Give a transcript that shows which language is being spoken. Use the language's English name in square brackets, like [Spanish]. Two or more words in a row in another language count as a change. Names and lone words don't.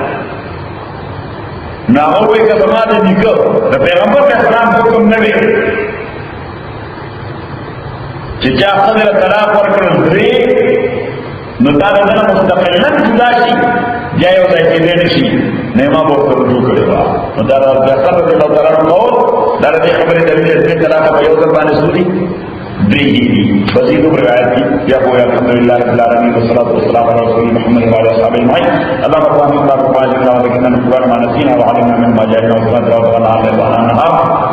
[Pashto] نو هغه وایي که زما د نیکه د پیغمبر اسلام حکم نه وي چې چا ښځې له طلاق ورکړل درې، نو دا د ده نه مستقلا جدا شي بیا یو ځای کېدی نه شي، نه ما به ورته رجوع کړې وه. نو دا د حسن [Arabic] رضي الله تعالی عنه [Pashto] قول دا د دې خبرې دلیل دی چې طلاق په یو ځل باندې څو دي؟ درې دي. [Urdu] بس یہ دو روایت کی یا کوئی [Arabic] الحمدللہ رب العالمین والصلاة والسلام على رسول محمد وعلى اصحابہ اجمعین. اللهم صل على محمد وعلى آله وصحبه وسلم. وعلمنا مما نسينا وعلمنا مما جهلنا وصلى الله عليه وسلم.